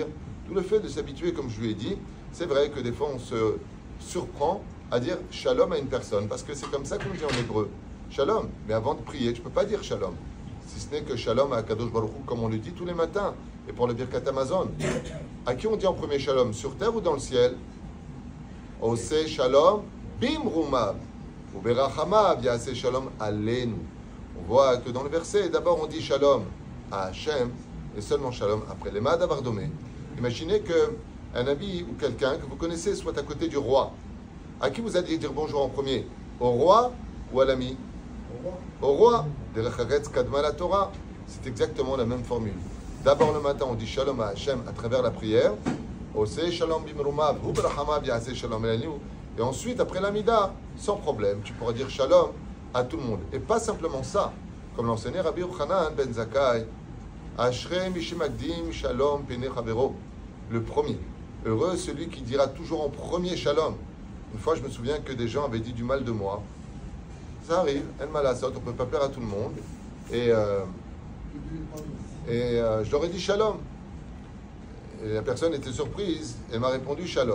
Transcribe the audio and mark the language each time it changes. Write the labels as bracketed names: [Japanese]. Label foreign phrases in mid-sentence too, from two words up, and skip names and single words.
[French] Tout le fait de s'habituer, comme je lui ai dit, c'est vrai que des fois on se surprend à dire Shalom à une personne, parce que c'est comme ça qu'on dit en hébreu, Shalom. Mais avant de prier, tu ne peux pas dire Shalom, si ce n'est que Shalom à [Hebrew] קדוש ברוך הוא, [French] comme on le dit tous les matins, et pour le [Hebrew] ברכת המזון. [French] À qui on dit en premier Shalom, sur terre ou dans le ciel? [Hebrew] עושה שלום במרומיו, הוא ברחמיו יעשה שלום עלינו. [French] On voit que dans le verset, d'abord on dit Shalom à Hachem, et seulement Shalom après les Mad Avardomé. Imaginez qu'un ami ou quelqu'un que vous connaissez soit à côté du roi. À qui vous allez dire bonjour en premier? Au roi ou à l'ami? Au roi. Torah. C'est exactement la même formule. D'abord le matin, on dit Shalom à Hachem à travers la prière. Et ensuite, après l'amida, sans problème, tu pourras dire Shalom à tout le monde. Et pas simplement ça, comme l'enseignait Rabbi Yochanan ben Zakkai. [Hebrew] אשרי מי שמקדים שלום פני חברו. [French] Le premier. Heureux celui qui dira toujours en premier shalom. Une fois, je me souviens que des gens avaient dit du mal de moi. Ça arrive, [Hebrew] אין מה לעשות, [French] on ne peut pas plaire à tout le monde. Et je leur ai dit shalom. Et la personne était surprise, elle m'a répondu shalom.